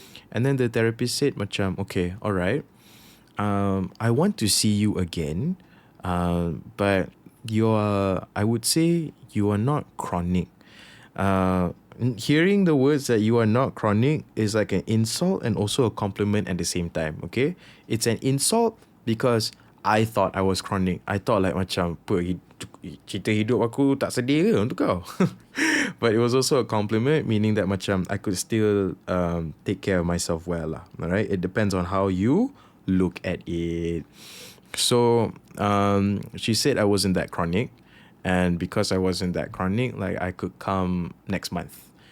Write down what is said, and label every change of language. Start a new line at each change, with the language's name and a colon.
English: And then the therapist said macam, okay, alright, I want to see you again, but I would say you are not chronic. Hearing the words that you are not chronic is like an insult and also a compliment at the same time, okay? It's an insult because I thought I was chronic. I thought like macam,
Malay: cerita hidup aku tak sedih ke untuk kau?
English: But it was also a compliment, meaning that macam I could still take care of myself well lah. Alright, it depends on how you look at it. So she said I wasn't that chronic, and because I wasn't that chronic, like I could come next month.